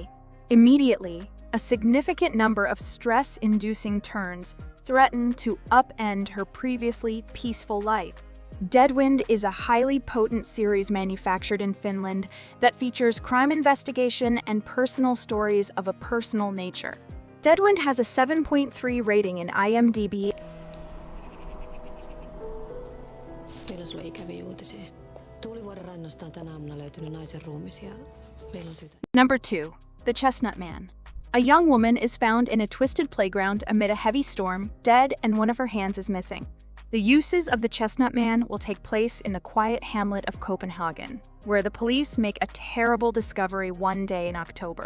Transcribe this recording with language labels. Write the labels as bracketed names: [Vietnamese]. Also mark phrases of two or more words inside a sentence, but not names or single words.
[English] Immediately, a significant number of stress-inducing turns threaten to upend her previously peaceful life. Deadwind is a highly potent series manufactured in Finland that features crime investigation and personal stories of a personal nature. Deadwind has a 7.3 rating in IMDb. [Finnish] Meillä on sulle ikäviä uutisia. Tuulivuoren rannasta on tänä aamuna löytynyt naisen ruumis ja meillä on syytä. [English] Number 2. The Chestnut Man. A young woman is found in a twisted playground amid a heavy storm, dead, and one of her hands is missing. The uses of the Chestnut Man will take place in the quiet hamlet of Copenhagen, where the police make a terrible discovery one day in October.